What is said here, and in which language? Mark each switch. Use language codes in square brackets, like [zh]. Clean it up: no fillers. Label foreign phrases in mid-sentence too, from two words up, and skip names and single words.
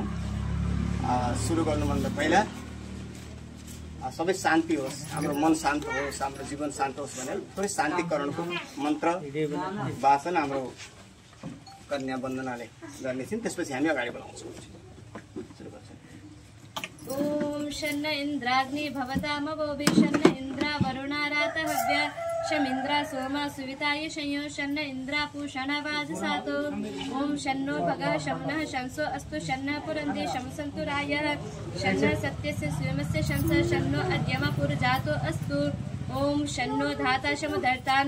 [ne] सुरु गर्नुभन्दा पहिला सबै शान्ति होस्, हाम्रो मन शान्त होस्, हाम्रो जीवन शान्त होस् भनेर थोरै शान्तिकरणको मन्त्र वाचन हाम्रो कन्या वन्दनाले गर्ने छिन्। त्यसपछि हामी अगाडि बढाउँछौँ। सुरु गर्छौँ। [sa] ओम शन्न इंद्राग्नि भवतामवोभि शन्न इंद्रा वरुणारातहव्य शमिंद्रा सोमा सुविताय शयो शन्न इंद्रा पूषणा वाजसातो ओम शन्नो भगः शमनः शंसो अस्तु शन्न पुरन्दे शमसन्तु रायः शन्न सत्यस्य सोमस्य शंस शन्नो अद्यम पुरजातो अस्तु ओम शन्नो धाता शमधर्तानो